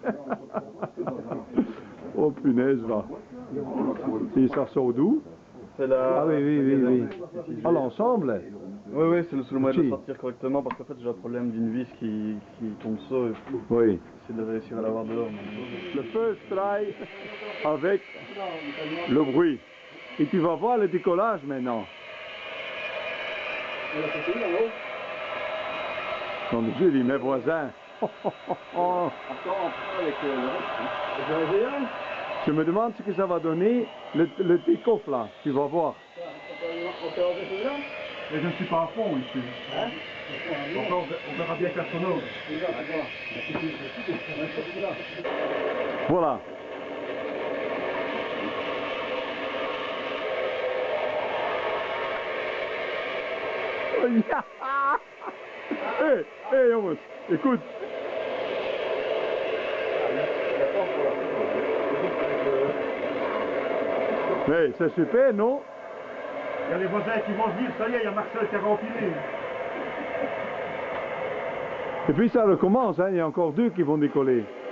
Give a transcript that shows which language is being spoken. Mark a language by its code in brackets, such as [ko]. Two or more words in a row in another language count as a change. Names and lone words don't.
[fr] Oh punaise, va. Et ça sort d'où? C'est la... Ah oui, oui, oui, oui. À l'ensemble? Oui, oui, c'est le seul moyen de Si. sortir correctement parce qu'en fait j'ai un problème d'une vis qui tombe ça et Oui. c'est de réussir à l'avoir dehors. Le [en] first try [fr] avec le bruit. Et tu vas voir le décollage maintenant. Comme je dis, mes voisins. Je me demande ce que ça va donner, le take-off là. Tu vas voir. Et je ne suis pas à fond ici. On verra bien qu'astronome. Voilà. [nl] Hé, hé jongens, [fr] écoute. Mais c'est super, non? Il y a les voisins qui vont se dire, ça y est, il y a Marcel qui a rempilé. Et puis ça recommence, hein, il y a encore 2 qui vont décoller.